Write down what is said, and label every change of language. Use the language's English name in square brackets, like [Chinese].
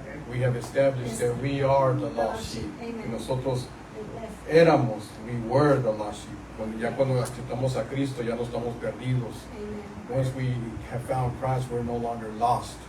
[English] We have established that we are the lost sheep. Amen. [Spanish] Y nosotros éramos, [English] we were the lost sheep. [Spanish] Cuando aceptamos a Cristo ya no estamos perdidos. [English] Amen. Once we have found Christ, we're no longer lost.